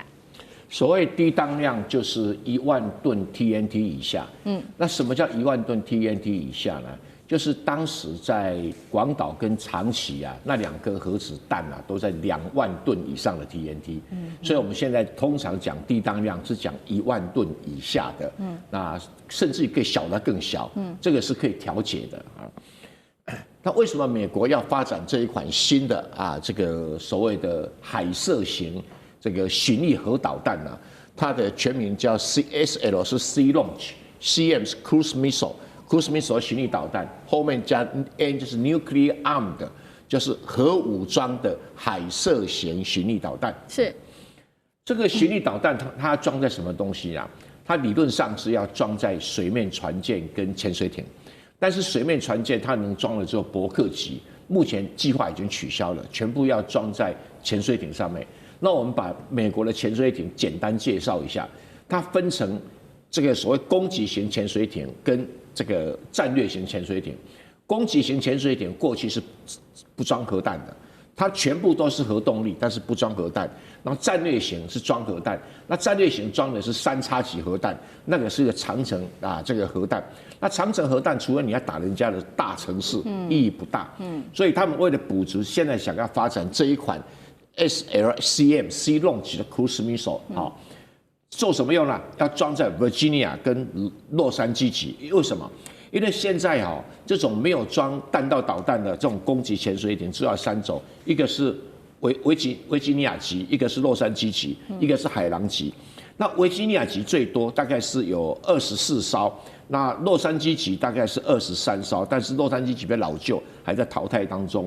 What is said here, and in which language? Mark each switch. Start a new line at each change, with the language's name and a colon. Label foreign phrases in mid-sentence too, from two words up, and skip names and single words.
Chinese: 所謂低當量就是1萬噸 TNT 以下。那什麼叫1萬噸 TNT 以下呢？就是當時在廣島跟長崎啊，那2顆核子彈啊，都在2萬噸以上的 TNT。所以我們現在通常講低當量是講1萬噸以下的。那甚至可以小的更小。這個是可以調節的啊。那為什麼美國要發展這一款新的這個所謂的海射型這個巡弋核導彈呢？它的全名叫 CSL， 是
English: Sea Launch，
Chinese: CM 是
English: Cruise Missile。 Cruise Missile
Chinese: 巡弋導彈，後面加 N 就是
English: Nuclear Armed，
Chinese: 就是核武裝的海射型巡弋導彈。是這個巡弋導彈，它裝在什麼東西啊？它理論上是要裝在水面船艦跟潛水艇，但是水面船艦它能裝的只有伯克級，目前計劃已經取消了，全部要裝在潛水艇上面。那我們把美國的潛水艇簡單介紹一下，它分成這個所謂攻擊型潛水艇跟這個戰略型潛水艇。攻擊型潛水艇過去是不裝核彈的，它全部都是核動力，但是不裝核彈。然後戰略型是裝核彈，那戰略型裝的是3X级核彈，那個是一個長程這個核彈。那長程核彈除了你要打人家的大城市，意義不大。所以他們為了補足，現在想要發展這一款
English: SLCM Sea Launch
Chinese: 的
English: Cruise Missile，
Chinese: 好。做什麼用呢？要裝在 Virginia 跟洛杉磯級。為什麼？因為現在這種沒有裝彈道導彈的這種攻擊潛水艇，主要3種，一個是維吉尼亞級，一個是洛杉磯級，一個是海狼級。那維吉尼亞級最多大概是有24艘，那洛杉磯級大概是23艘，但是洛杉磯级比較老舊，還在淘汰當中。